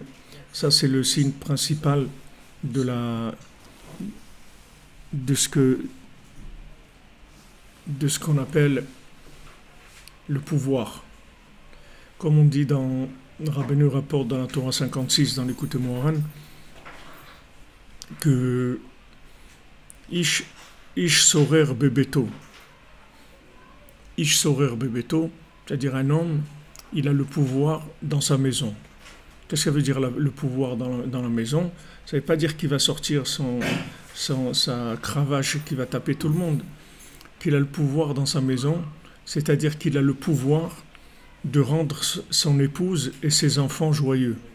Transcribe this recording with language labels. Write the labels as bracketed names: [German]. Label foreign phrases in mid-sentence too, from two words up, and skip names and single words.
[French] Ça, c'est le signe principal de ce qu'on appelle le pouvoir. Comme on dit dans Rabbeinu rapporte dans la Torah 56, dans l'Écoute Moharan, que [Hebrew] איש שורר בביתו. איש שורר בביתו, [French] c'est-à-dire un homme, il a le pouvoir dans sa maison. Qu'est-ce que ça veut dire le pouvoir dans la maison? Ça ne veut pas dire qu'il va sortir sa cravache, qu'il va taper tout le monde. Qu'il a le pouvoir dans sa maison, c'est-à-dire qu'il a le pouvoir de rendre son épouse et ses enfants joyeux.